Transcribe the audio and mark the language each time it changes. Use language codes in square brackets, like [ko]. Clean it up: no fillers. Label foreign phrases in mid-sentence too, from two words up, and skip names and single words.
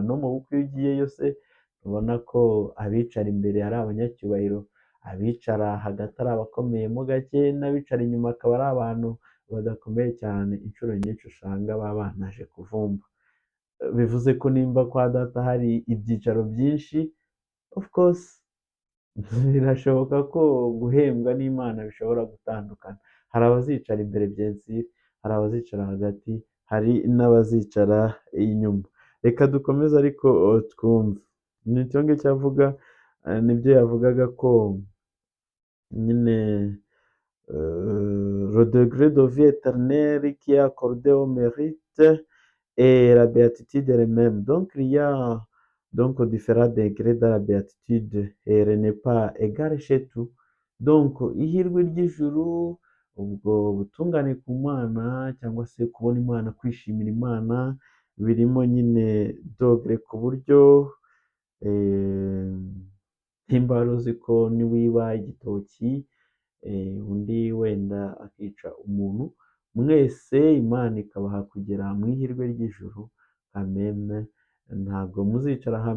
[rw] No mu bukwe iyo ugiyeyo se ubona ko abicara imbere ari abanyacyubahiro, abicara hagati ari abakomeye mo gake, n'abicara inyuma akaba ari abantu badakomeye cyane, inshuro nyinshi usanga baba banaje kuvumba. Bivuze ko nimba kwa data hari ibyicaro byinshi, [en] of course [rw] birashoboka ko guhembwa n'Imana bishobora gutandukana. Hari abazicara imbere [fr] bien sûr, [rw] hari abazicara hagati, hari n'abazicara inyuma. Reka dukomeze ariko twumve. Nicyo ngicyo avuga, nibyo yavugaga ko nyine [fr] le degré de vie éternelle qui est accordé au mérite et la béatitude elle-même. Donc il y a donc différents degrés dans la béatitude et elle n'est pas égale chez tout. [rw] Donc ihirwe ry'ijuru, ubwo butungane ku Mana cyangwa se kubona Imana, kwishimira Imana, birimo nyine dogere ku buryo nimba wari uzi ko niwiba igitoki undi wenda akica umuntu, mwese Imana ikabaha kugera mu ihirwe ry'ijuru, kameme ntabwo muzicara hamwe.